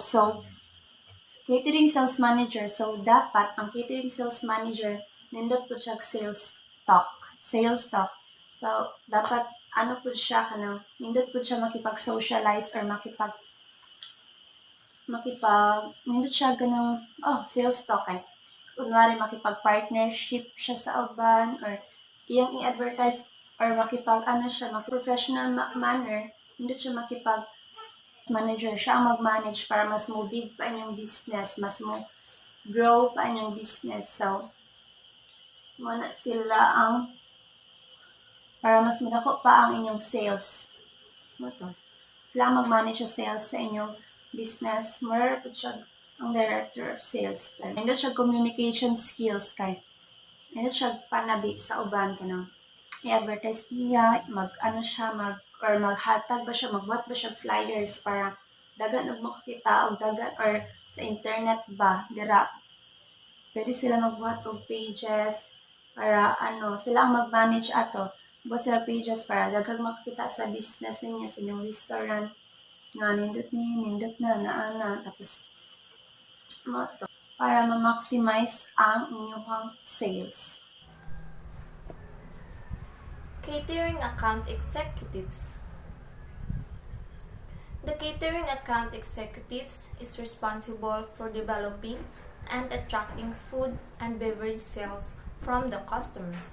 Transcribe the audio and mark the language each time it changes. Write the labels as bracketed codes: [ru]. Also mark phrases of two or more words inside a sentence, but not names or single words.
[ceb] So, [en] catering sales manager, [ceb] so dapat ang [en] catering sales manager [ceb] nindot po siya [en] sales talk. [ceb] So, dapat ano po siya kanang nindot po siya makipag-socialize or nindot siya ganang [en] sales talk [ceb] eh. Kunwari makipag-partnership siya sa uban or iyang i-advertise or [en] professional manner, [ceb] hindi siya manager, siya ang mag-manage para mas mo big pa inyong business, mas mo grow pa inyong business. So, muna sila ang para mas madako pa ang inyong sales. Sila ang mag-manage sa sales sa inyong business. More po siya ang [en] director of sales. [ceb] Hindi siya [en] communication skills [ceb] kay hindi siya panabi sa uban kanang i-advertise niya, maghatag ba siya, magbuhat ba siya flyers para dagan og makakita og dagan or sa internet ba dira. Pwede sila magbuhat og pages para sila ang mag-manage ato. Buhat sila pages para dagan makakita sa business ninyo sa inyong restaurant nga nindot na tapos para ma-maximize ang inyong sales. [en] Catering account executives. The catering account executives is responsible for developing and attracting food and beverage sales from the customers.